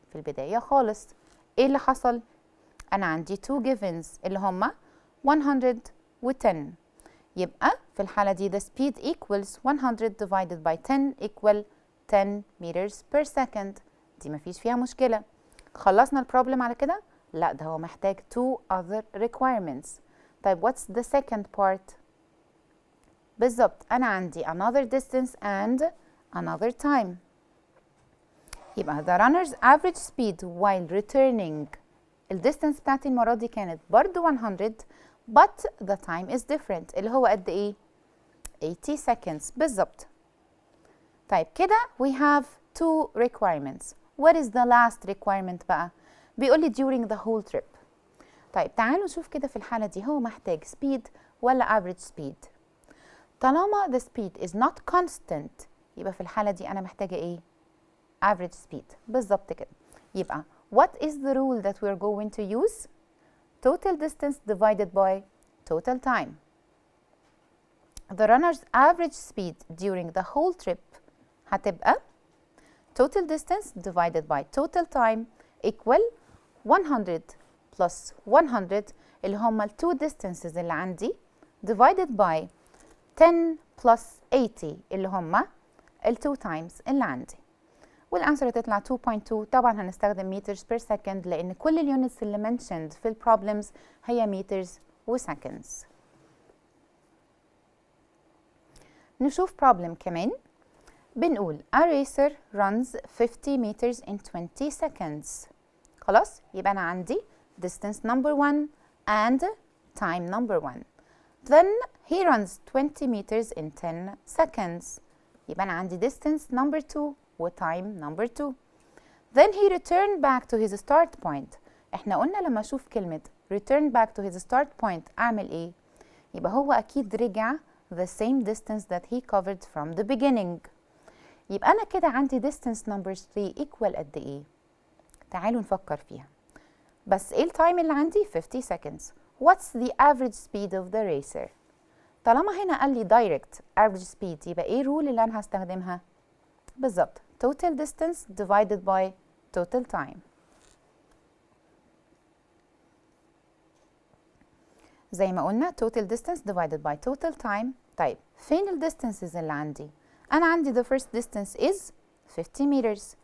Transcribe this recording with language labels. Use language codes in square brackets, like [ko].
[ar] في البداية خالص إيه اللي حصل؟ أنا عندي two [en] givens اللي هما 100 و 10، [ar] يبقى في الحالة دي [en] the speed equals 100 divided by 10 equal 10 meters per second. [ar] دي مفيش فيها مشكلة. خلصنا البروبلم على كده؟ لا، ده هو محتاج [en] 2 other requirements. [ar] طيب [en] what's the second part؟ [ar] بالظبط أنا عندي [en] another distance and another time. [ar] يبقى [en] the runner's average speed while returning، [ar] الديستنس بتاعتي المرة دي كانت برضو 100 [en] but the time is different، [ar] اللي هو قد إيه؟ 80 seconds بالظبط. [en] طيب كده we have 2 requirements. What is the last requirement بقى؟ [ar] بيقول لي [en] during the whole trip. [ar] طيب تعالوا نشوف كده في الحالة دي هو محتاج speed ولا average speed؟ طالما [en] the speed is not constant [ar] يبقى في الحالة دي أنا محتاجة إيه؟ average speed بالظبط كده. يبقى [en] what is the rule that we're going to use؟ total distance divided by total time. The runner's average speed during the whole trip [ar] هتبقى [en] total distance divided by total time equal 100 plus 100 [ar] اللي هما ال 2 distances اللي عندي [en] divided by 10 plus 80 اللي هما ال 2 times اللي عندي. [ar] والانسر هتطلع 2.2. طبعا هنستخدم [en] meters per second [ar] لان كل اليونتس اللي [en] mentioned [ar] في البروبلمز هي meters وseconds. نشوف problem كمان. بنقول [en] a racer runs 50 meters in 20 seconds. [ar] خلاص، يبقى أنا عندي [en] distance number 1 and time number 1. Then he runs 20 meters in 10 seconds. [ar] يبقى أنا عندي [en] distance number 2 و time number 2. Then he returned back to his start point. [ar] احنا قلنا لما أشوف كلمة return back to his start point أعمل إيه؟ يبقى هو أكيد رجع [en] the same distance that he covered from the beginning. [ar] يبقى أنا كده عندي [en] distance number 3 equal [ar] قد إيه؟ تعالوا نفكر فيها. بس إيه التايم اللي عندي؟ 50 seconds. [en] What's the average speed of the racer؟ [ar] طالما هنا قال لي [en] direct average speed [ar] يبقى إيه الرول اللي أنا هستخدمها؟ بالظبط [en] total distance divided by total time. [ar] زي ما قلنا [en] total distance divided by total time. [ar] طيب فين ال [en] distances اللي عندي؟ [ar] أنا عندي [en] the first distance is 50 meters.